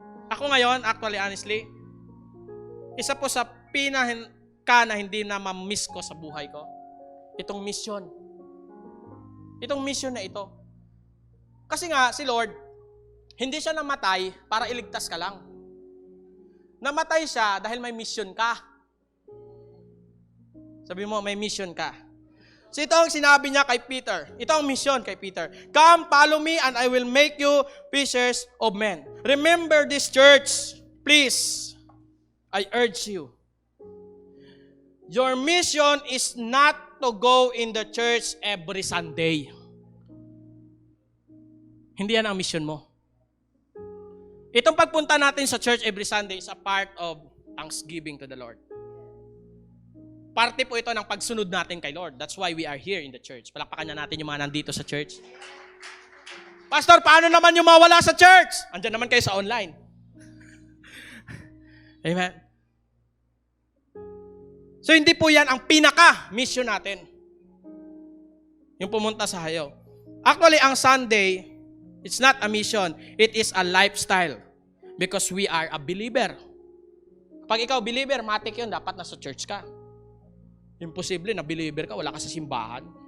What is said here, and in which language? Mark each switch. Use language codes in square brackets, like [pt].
[tl] Ako ngayon, actually, honestly, isa po sa pinaka na hindi na ma-miss ko sa buhay ko, itong mission. Itong mission na ito. Kasi nga, si Lord, hindi siya namatay para iligtas ka lang. Namatay siya dahil may mission ka. Sabi mo, may mission ka. So ito ang sinabi niya kay Peter. Ito ang mission kay Peter. [en] Come, follow me, and I will make you fishers of men. Remember this, church. Please, I urge you. Your mission is not to go in the church every Sunday. [tl] Hindi yan ang mission mo. Itong pagpunta natin sa [en] church every Sunday is a part of thanksgiving to the Lord. [tl] Parte po ito ng pagsunod natin kay Lord. [en] That's why we are here in the church. [tl] Palakpakan na natin yung mga nandito sa church. Pastor, paano naman yung mawala sa church? Andiyan naman kayo sa online. Amen. So hindi po yan ang pinaka-mission natin. Yung pumunta sa hayo. [en] Actually, [tl] ang [en] Sunday, it's not a mission. It is a lifestyle. Because we are a believer. [tl] Pag ikaw believer, matik yun, dapat nasa church ka. Imposible na believer ka, wala ka sa simbahan.